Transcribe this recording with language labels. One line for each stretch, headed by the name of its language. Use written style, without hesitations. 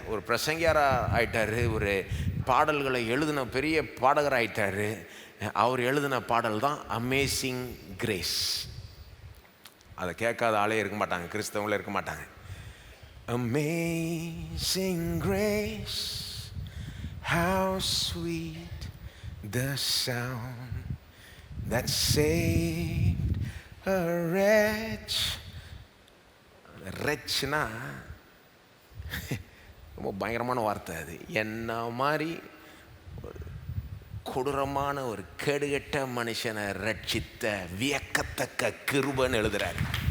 Tamil: ஒரு பிரசங்கியாராக ஆயிட்டார், ஒரு பாடல்களை எழுதின பெரிய பாடகர் ஆயிட்டார். அவர் எழுதின பாடல் தான் அமேசிங் கிரேஸ். அதை கேட்காத ஆளே இருக்க மாட்டாங்க, கிறிஸ்தவங்களே இருக்க மாட்டாங்க.
English: Amazing grace, how sweet the sound that saved a wretch.
Tamil: wretchனா ரொம்ப பயங்கரமான வார்த்தை அது. என்ன மாதிரி கொடூரமான ஒரு கேடுகட்ட மனுஷனை ரட்சித்த வியக்கத்தக்க கிருபைன்னு எழுதுறாரு.